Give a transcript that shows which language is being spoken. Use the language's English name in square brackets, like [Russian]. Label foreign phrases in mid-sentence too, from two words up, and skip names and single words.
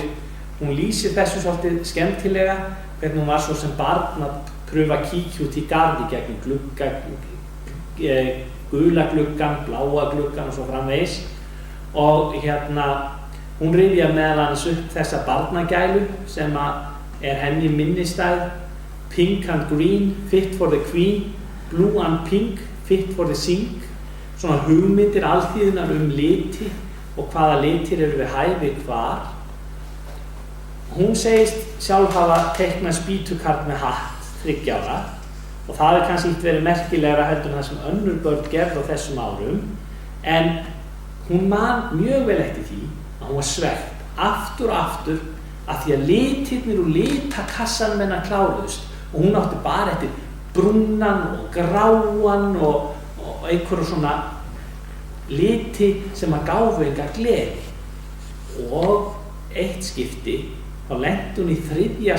[Icelandic] Hún lýsir þessu svolítið skemmtilega, hvernig hún var svo sem barn að pröfa að kíkja út í garði gegnum glugga, gula gluggan, bláa gluggan og svo framvegis. Og hún rifjar meðal annars upp þessa barnagælu sem henni minnistæð. [English] Pink and green, fit for the queen, blue and pink, fit for the sink. [Icelandic] Svona hugmyndir alþýðunar liti og hvaða litir eru við hæfi hvar. Hún segist sjálf hafa teiknað spýtukart með hatt 3 ára og það kannski ekki verið merkilegra heldur en það sem önnur börn gerðu á þessum árum en hún man mjög vel eftir því að hún var svekkt aftur og aftur af því að litirnir úr litakassanum hennar kláruðust og hún átti bara eftir brúnan og gráan og einhverju svona liti sem gáfu enga gleði og eitt skipti þá lenti hún í 3.